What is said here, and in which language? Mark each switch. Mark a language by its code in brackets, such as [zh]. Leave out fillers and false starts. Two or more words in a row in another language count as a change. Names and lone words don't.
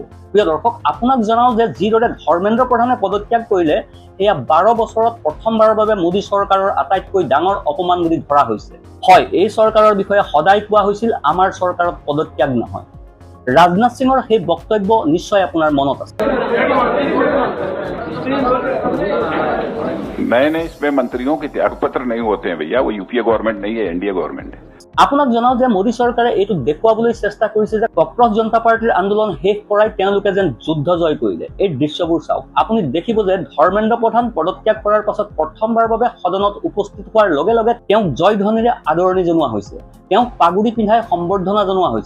[as] প্ৰিয় দৰ্শক, আপোনাক জনাওঁ যে যিদৰে ধৰ্মেন্দ্ৰ প্ৰধানে পদত্যাগ কৰিলে এয়া 12 বছৰত প্ৰথমবাৰৰ বাবে মোদী চৰকাৰৰ আটাইতকৈ ডাঙৰ অপমান বুলি ধৰা হৈছে। হয়, এই চৰকাৰৰ বিষয়ে সদায় কোৱা হৈছিল আমাৰ চৰকাৰত পদত্যাগ নহয়। ৰাজনাথ সিঙৰ সেই বক্তব্য নিশ্চয় আপোনাৰ মনত আছে। [hi] नए इसमें मंत्रियों के त्यागपत्र नहीं होते हैं भैया, वो यूपीए गवर्नमेंट नहीं है, एनडीए गवर्नमेंट है। [as] আপোনাক জনাওঁ যে মোদী চৰকাৰে এইটো দেখুৱাবলৈ চেষ্টা কৰিছে যে কক্ৰজ জনতা পাৰ্টীৰ আন্দোলন শেষ কৰাই তেওঁলোকে যেন যুদ্ধ জয় কৰিলে। এই দৃশ্যবোৰ চাওক, আপুনি দেখিব যে ধৰ্মেন্দ্ৰ প্ৰধান পদত্যাগ কৰাৰ পাছত প্ৰথমবাৰৰ বাবে সদনত উপস্থিত হোৱাৰ লগে লগে তেওঁক জয় ধ্বনিৰে আদৰণি জনোৱা হৈছে, তেওঁক পাগুৰি পিন্ধাই সম্বৰ্ধনা জনোৱা হৈছে।